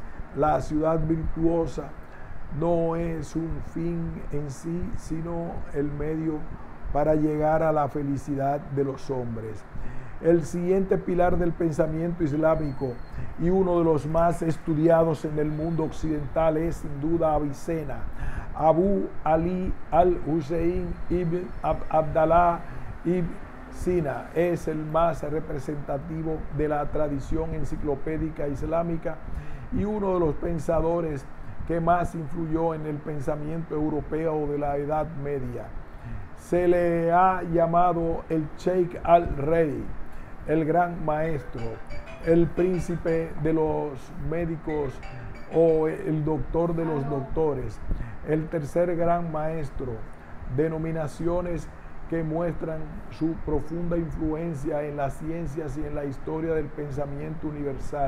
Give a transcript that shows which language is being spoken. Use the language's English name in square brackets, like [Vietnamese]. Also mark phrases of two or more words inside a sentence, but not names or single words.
[Spanish] La ciudad virtuosa no es un fin en sí, sino el medio para llegar a la felicidad de los hombres. El siguiente pilar del pensamiento islámico y uno de los más estudiados en el mundo occidental es sin duda Avicena. Abu Ali al-Hussein ibn Abdallah ibn Sina es el más representativo de la tradición enciclopédica islámica y uno de los pensadores que más influyó en el pensamiento europeo de la Edad Media. Se le ha llamado el Sheikh al-Rey, el gran maestro, el príncipe de los médicos o el doctor de los doctores, el tercer gran maestro, denominaciones que muestran su profunda influencia en las ciencias y en la historia del pensamiento universal.